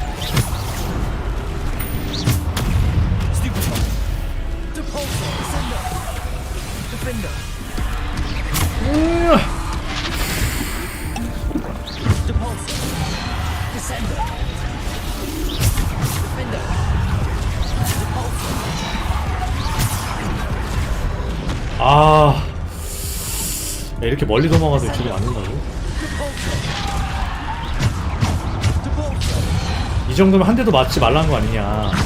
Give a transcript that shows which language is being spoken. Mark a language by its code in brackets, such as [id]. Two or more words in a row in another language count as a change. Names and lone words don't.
[en] Stupefy. Depulsor. Descender. Defender. Depulsor. Descender. Defender. Depulsor. [ko] 아 야, 이렇게 멀리 도망가도 줄이 맞는다고? 이 정도면 한 대도 맞지 말라는 거 아니냐.